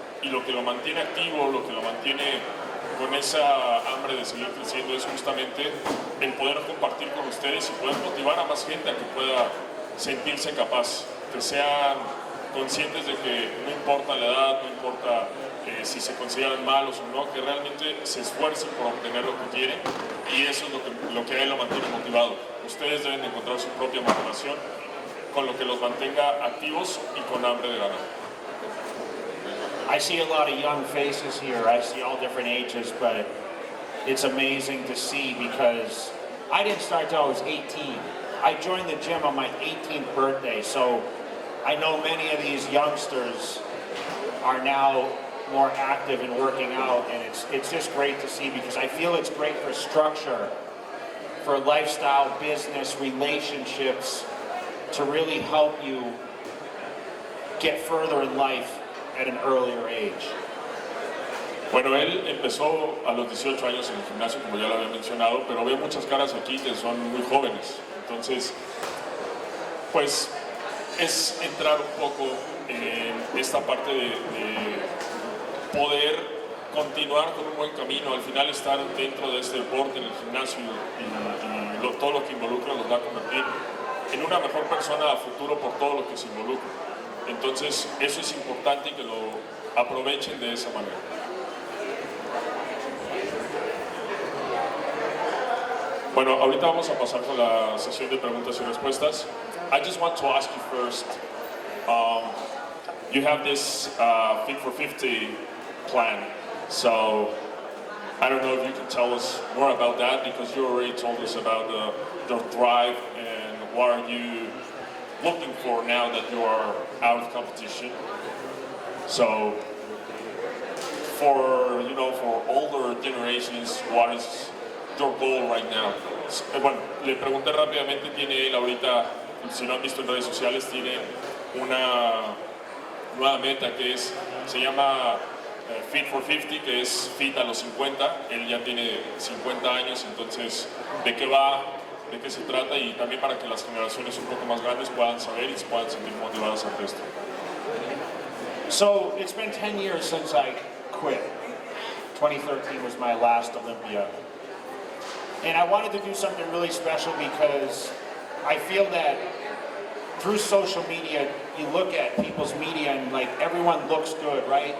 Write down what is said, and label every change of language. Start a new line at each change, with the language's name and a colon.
Spanish: Y lo que lo mantiene activo, lo que lo mantiene con esa hambre de seguir creciendo es justamente el poder compartir con ustedes y poder motivar a más gente a que pueda sentirse capaz, que sean conscientes de que no importa la edad, no importa si se consideran malos o no, que realmente se esfuercen por obtener lo que quieren, y eso es lo que a él lo mantiene motivado. Ustedes deben encontrar su propia motivación con lo que los mantenga activos y con hambre de ganar.
English: I see a lot of young faces here. I see all different ages, but it's amazing to see because I didn't start till I was 18. I joined the gym on my 18th birthday, so I know many of these youngsters are now more active in working out, and it's just great to see because I feel it's great for structure, for lifestyle, business, relationships, to really help you get further in life at an earlier age.
Spanish: Bueno, él empezó a los 18 años en el gimnasio, como ya lo había mencionado, pero veo muchas caras aquí que son muy jóvenes. Entonces, pues es entrar un poco en esta parte de poder continuar con un buen camino. Al final, estar dentro de este deporte, en el gimnasio y todo lo que involucra los va a convertir en una mejor persona a futuro por todo lo que se involucra. Entonces, eso es importante y que lo aprovechen de esa manera. Bueno, ahorita vamos a pasar con la sesión de preguntas y respuestas.
English: I just want to ask you first, you have this Fit for 50 plan, so I don't know if you can tell us more about that, because you already told us about your drive and what are you looking for now that you are out of competition. So for older generations, what is your goal right now?
Spanish: Bueno, le pregunté rápidamente, tiene él ahorita, si lo han visto en redes sociales, tiene una nueva meta que se llama Fit for 50, que es Fit a los 50. Él ya tiene 50 años, entonces, ¿de qué va? ¿De qué se trata? Y también para que las generaciones un poco más grandes puedan saber y se puedan sentir motivadas ante esto.
English: So, it's been 10 years since I quit. 2013 was my last Olympia. And I wanted to do something really special because I feel that through social media, you look at people's media and like everyone looks good, right?